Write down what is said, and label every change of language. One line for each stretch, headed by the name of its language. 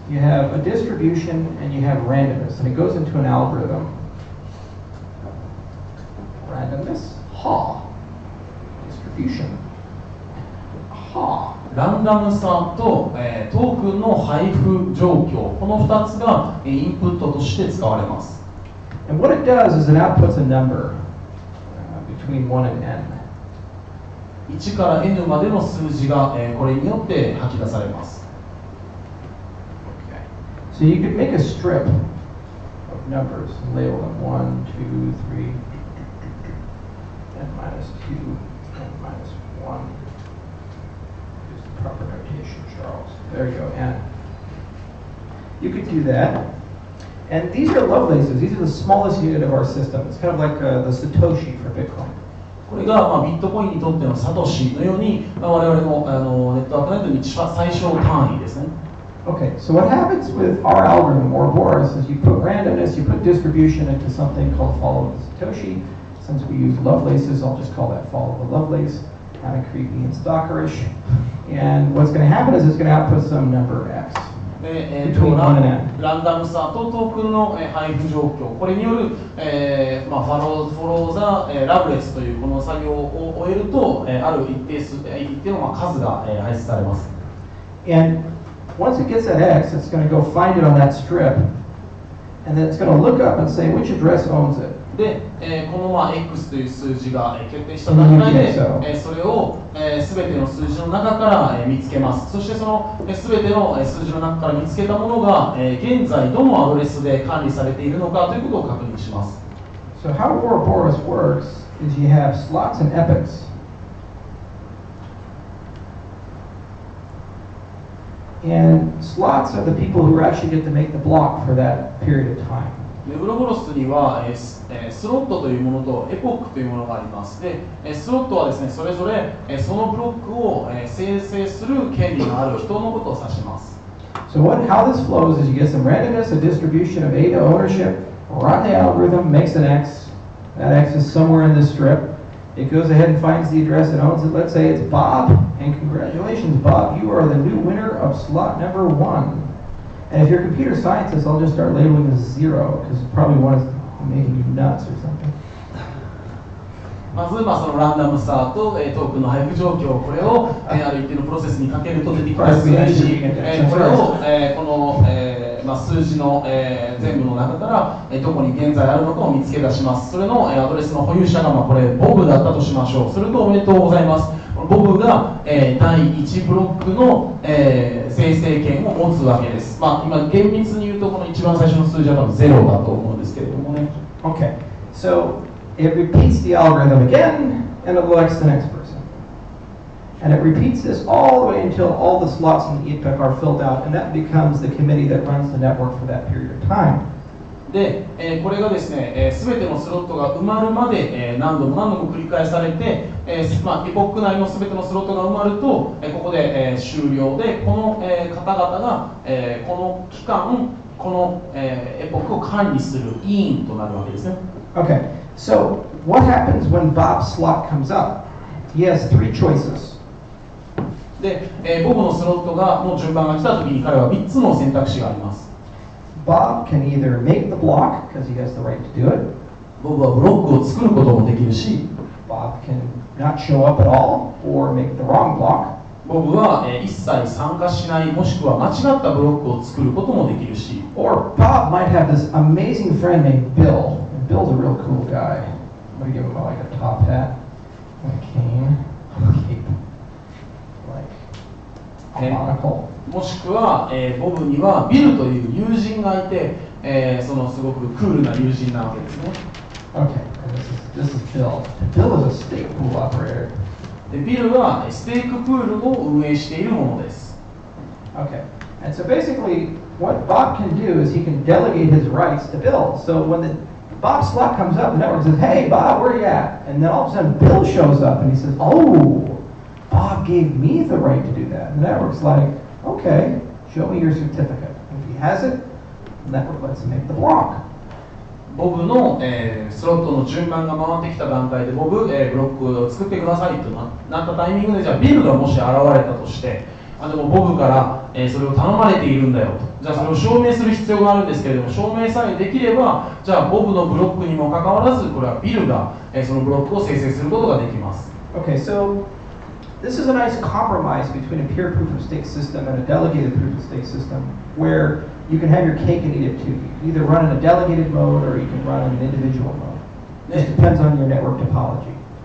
English: You have a distribution and you have randomness, and it goes into an algorithm. Randomness, distribution,
Japanese: ランダムさと、トークンの配布状況、この2つが、インプットとして使われます。
English: And what it does is it outputs a number between 1 and n.
Japanese: 1から n までの数字が、これによって吐き出されます。
English: So you could make a strip of numbers and label them 1, 2, 3, n minus 2, n minus 1. Use the proper notation, Charles. There you go, n. You could do that. And these are Lovelaces. These are the smallest unit of our system. It's kind of like the Satoshi for Bitcoin.
Japanese: これが、ビットコインにとってのサトシのように、我々の、ネットワーク内での最小単位ですね。
English: Okay, so what happens with our algorithm, Ouroboros, is you put randomness, you put distribution into something called follow the Satoshi. Since we use Lovelaces, I'll just call that follow the Lovelace. Kind of creepy and stalkerish. And what's going to happen is it's going to output some number x. Between 1 and n.
Japanese: ランダムさとトークンの配布状況、これによる、フォローザ、ラブレスというこの作業を終えると、ある一定の数が排出されます。
English: And once it gets that x, it's going to go find it on that strip, and then it's going to look up and say which address owns it.
Japanese: で、このx という数字が決定した段階で、それを全ての数字の中から見つけます。そしてその全ての数字の中から見つけたものが現在どのアドレスで管理されているのかということを確認します。
English: So how Ouroboros works is you have slots and epochs. And slots are the people who actually get to make the block for that period of time.
Japanese: ウロボロスにはスロットというものとエポックというものがあります。で、スロットはですね、それぞれそのブロックを生成する権利のある人のことを指します。
English: So how this flows is you get some randomness, a distribution of A to ownership, run the algorithm, makes an X. That X is somewhere in this strip. It goes ahead and finds the address that owns it. Let's say it's Bob, and congratulations, Bob, you are the new winner of slot number 1. And if you're a computer scientist, I'll just start labeling this 0, because probably one is making you nuts or something.
Japanese: まず、そのランダムスタート、トークンの配布状況、これを、ある一定のプロセスにかけると出てきます数字、これを、この、数字の、全部の中から、どこに現在あるのかを見つけ出します。それの、アドレスの保有者が、これボブだったとしましょう。それとおめでとうございます。ボブが、第1ブロックの、生成権を持つわけです。今厳密に言うとこの一番最初の数字は多分0だと思うんですけれどもね。
English: Okay, so it repeats the algorithm again, and it elects the next person. And it repeats this all the way until all the slots in the epoch are filled out, and that becomes the committee that runs the network for that period of time.
Japanese: で、これがですね、すべてのスロットが埋まるまで、何度も繰り返されて、エポック内のすべてのスロットが埋まると、ここで、終了で、この、方々が、この期間、この、エポックを管理する委員となるわけですね。
English: Okay, so what happens when Bob's slot comes up? He has 3 choices.
Japanese: で、ボブのスロットがの順番が来たときに彼は3つの選択肢があります。
English: Bob can either make the block because he has the right to do it.
Japanese: ボブはブロックを作ることもできるし、
English: Bob can not show up at all or make the wrong block.
Japanese: ボブは、一切参加しない、もしくは間違ったブロックを作ることもできるし、
English: Or Bob might have this amazing friend named Bill. And Bill's a real cool guy. I'm gonna give him like a top hat, and a cane, a cape, like a monocle.
Japanese: もしくは、ボブにはビルという友人がいて、そのすごくクールな友人なわけですね。
English: Okay, and this is Bill. Bill is a stake pool operator.
Japanese: でビルはステークプールを運営しているものです。
English: Okay, and so basically what Bob can do is he can delegate his rights to Bill. So when the Bob slot comes up, the network says, "Hey Bob, where are you at?" And then all of a sudden Bill shows up and he says, "Oh, Bob gave me the right to do that." And the network's like, "Okay, show me your certificate." If he has it, the network lets him make the block.
Japanese: ボブの、スロットの順番が回ってきた段階でボブ、ブロックを作ってくださいとなったタイミングで、じゃあビルがもし現れたとして、でもボブから、それを頼まれているんだよと、じゃあそれを証明する必要があるんですけれども、証明さえできれば、じゃあボブのブロックにもかかわらず、これはビルが、そのブロックを生成することができます。
English: Okay, so this is a nice compromise between a pure proof of stake system and a delegated proof of stake system, where you can have your cake and eat it too. You can either run in a delegated mode or you can run in an individual mode. It depends on your network topology.